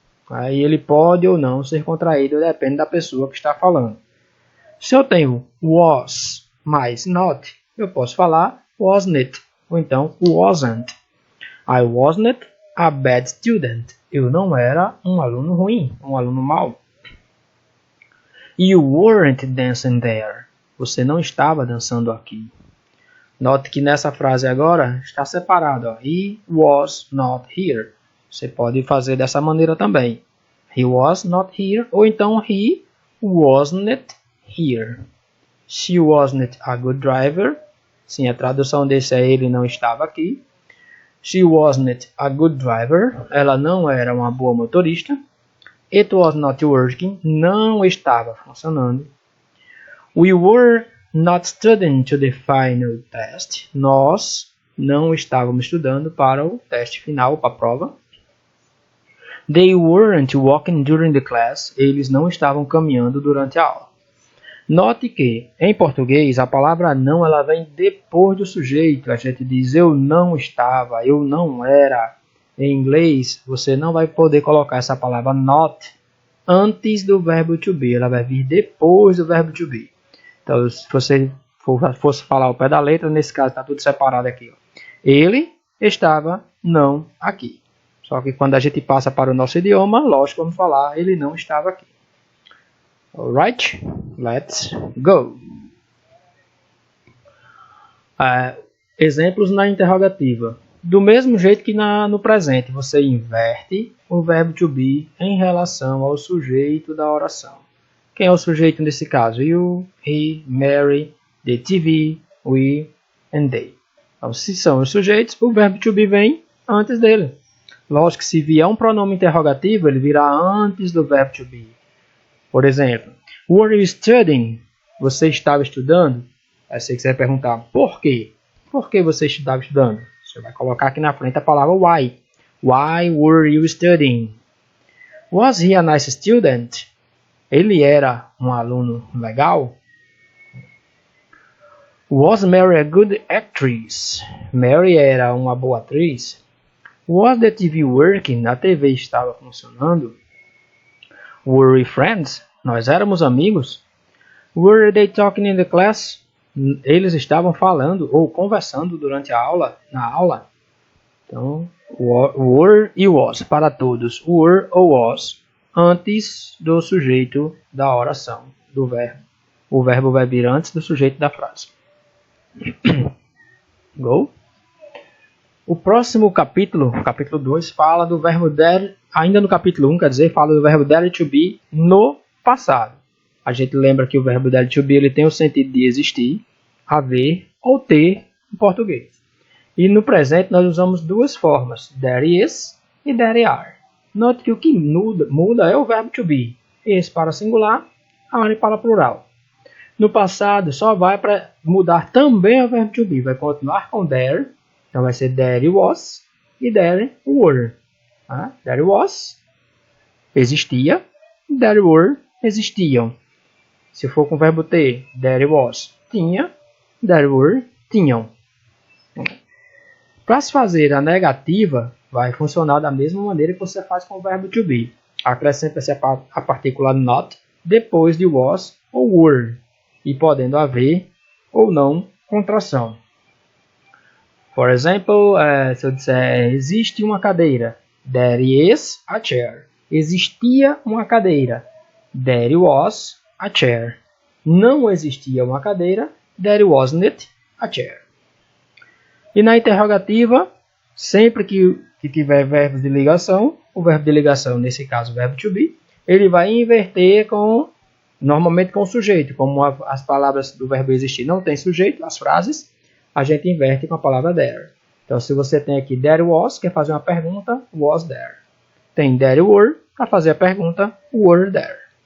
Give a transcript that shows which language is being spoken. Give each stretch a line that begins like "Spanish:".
Portuguese: Aí ele pode ou não ser contraído, depende da pessoa que está falando. Se eu tenho was mais not, eu posso falar wasn't, ou então wasn't.
English: I wasn't a bad student.
Portuguese: Eu não era um aluno ruim, um aluno mau.
English: You weren't dancing there.
Portuguese: Você não estava dançando aqui. Note que nessa frase agora está separado.
English: He was not here.
Portuguese: Você pode fazer dessa maneira também.
English: He was not here.
Portuguese: Ou então
English: he wasn't here. She wasn't a good driver.
Portuguese: Sim, a tradução desse é ele não estava aqui.
English: She wasn't a good driver.
Portuguese: Ela não era uma boa motorista.
English: It was not working.
Portuguese: Não estava funcionando.
English: We were not studying to the final test.
Portuguese: Nós não estávamos estudando para o teste final, para a prova.
English: They weren't walking during the class.
Portuguese: Eles não estavam caminhando durante a aula. Note que, em português, a palavra não ela vem depois do sujeito. A gente diz eu não estava, eu não era. Em inglês, você não vai poder colocar essa palavra not antes do verbo to be. Ela vai vir depois do verbo to be. Então, se você fosse falar ao pé da letra, nesse caso está tudo separado aqui. Ó. Ele estava não aqui. Só que quando a gente passa para o nosso idioma, lógico, vamos falar ele não estava aqui.
English: Alright, let's go.
Portuguese: Exemplos na interrogativa. Do mesmo jeito que no presente, você inverte o verbo to be em relação ao sujeito da oração. Quem é o sujeito nesse caso?
English: You, he, Mary, the TV, we and they.
Portuguese: Então, se são os sujeitos, o verbo to be vem antes dele. Lógico que se vier um pronome interrogativo, ele virá antes do verbo to be. Por exemplo,
English: were you studying?
Portuguese: Você estava estudando? Aí você quiser perguntar, por quê? Por que você estava estudando? Você vai colocar aqui na frente a palavra why.
English: Why were you studying? Was he a nice student?
Portuguese: Ele era um aluno legal?
English: Was Mary a good actress?
Portuguese: Mary era uma boa atriz?
English: Was the TV working?
Portuguese: A TV estava funcionando?
English: Were we friends?
Portuguese: Nós éramos amigos?
English: Were they talking in the class?
Portuguese: Eles estavam falando ou conversando durante a aula, na aula. Então, were e was para todos. Were ou was antes do sujeito da oração, do verbo. O verbo vai vir antes do sujeito da frase. Go. O próximo capítulo, capítulo 2, fala do verbo dare, ainda no capítulo 1, quer dizer, fala do verbo dare to be no passado. A gente lembra que o verbo dare to be ele tem o sentido de existir, haver ou ter em português. E no presente nós usamos duas formas, there is e there are. Note que o que muda é o verbo to be. Esse para singular, are para plural. No passado só vai para mudar também o verbo to be. Vai continuar com there. Então vai ser there was e there were.
English: There was,
Portuguese: existia.
English: There were,
Portuguese: existiam. Se for com o verbo ter, there was, tinha. There were, tinham. Para se fazer a negativa, vai funcionar da mesma maneira que você faz com o verbo to be. Acrescenta-se a partícula not depois de was ou were, e podendo haver ou não contração. Por exemplo, se eu disser existe uma cadeira,
English: there is a chair.
Portuguese: Existia uma cadeira,
English: there was a chair.
Portuguese: Não existia uma cadeira,
English: there wasn't a chair.
Portuguese: E na interrogativa, sempre que tiver verbos de ligação, o verbo de ligação, nesse caso o verbo to be, ele vai inverter normalmente com o sujeito. Como as palavras do verbo existir não tem sujeito, as frases, a gente inverte com a palavra there. Então, se você tem aqui there was, quer fazer uma pergunta, was there. Tem there were, para fazer a pergunta, were there.